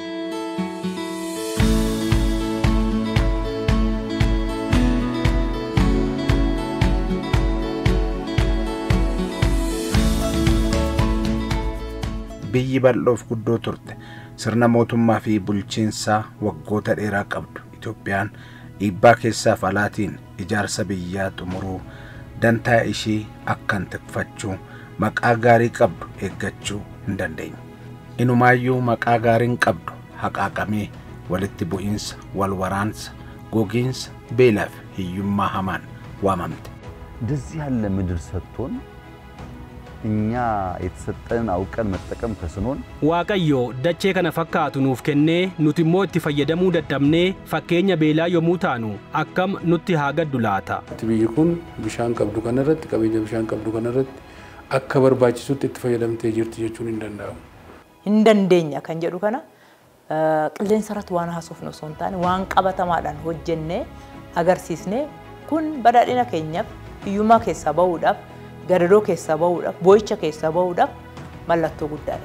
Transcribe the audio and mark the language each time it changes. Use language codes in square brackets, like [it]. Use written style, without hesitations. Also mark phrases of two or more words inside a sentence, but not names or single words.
[om] Biyyi bal'oof guddoo turte sirna mootummaa fi bulchiinsaa waggoota dheeraa qabdu Itoophiyaan dhiibbaa keessaaf alaatiin ijaarsa biyyaa xumuruu, dantaa ishii akkan tikfachuu, maqaa gaarii qabdu eeggachuu hin dandeenye. Inumaayyuu maqaa gaariin qabdu haqaaqamee walitti bu'iinsa, wal waraansa, gogiinsa, beelaaf hiyyummaa hamaan waamamte. [am] እንደዚህ ያለ ምድር ሰጥቶን እኛ የተሰጠን አውቀን መጠቀም ከስኖን [om] waaqayyo dachee kana fakkaatu nuuf kennee nuti immoo itti fayyadamuu dadhabnee fakkeenya beelaa yommuu taanu akkam nutti haa gaddu laata. Biyyi kun bishaan qabdu kanarratti qabeenya bishaan qabdu kanarratti akka barbaachisutti itti fayyadamtee jirti jechuun hin danda'amu. Hin dandeenya kan jedhu kana qilleensa irratti waan haasofnu osoo hin taane waan qabatamaadhaan hojjennee agarsiisnee kun badhaadhina keenyaaf hiyyummaa keessaa bahuudhaaf gadadoo keessaa bahuudhaaf boo'icha keessaa bahuudhaaf mallattoo guddaadha.